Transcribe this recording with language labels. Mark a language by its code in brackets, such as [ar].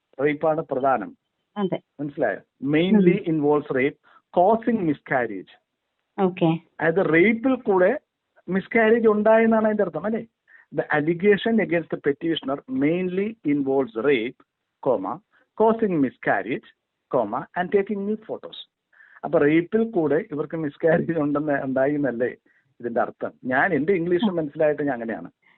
[ml] റേപ്പാണ് പ്രധാനം, മനസ്സിലായോ? [en] Mainly involves rape causing miscarriage. [ml] അതായത് റേപ്പിൽ കൂടെ മിസ്കാരേജ് ഉണ്ടായെന്നാണ് അതിന്റെ അർത്ഥം അല്ലേ? [en] The allegation against the petitioner mainly involves rape, causing miscarriage, and taking nude photos. [ml] അപ്പൊ റേപ്പിൽ കൂടെ ഇവർക്ക് മിസ്കാരേജ് ഉണ്ടായി എന്നല്ലേ ഇതിന്റെ അർത്ഥം? ഞാൻ എന്റെ ഇംഗ്ലീഷ് മനസ്സിലായിട്ട് ഞാൻ അങ്ങനെയാണ്.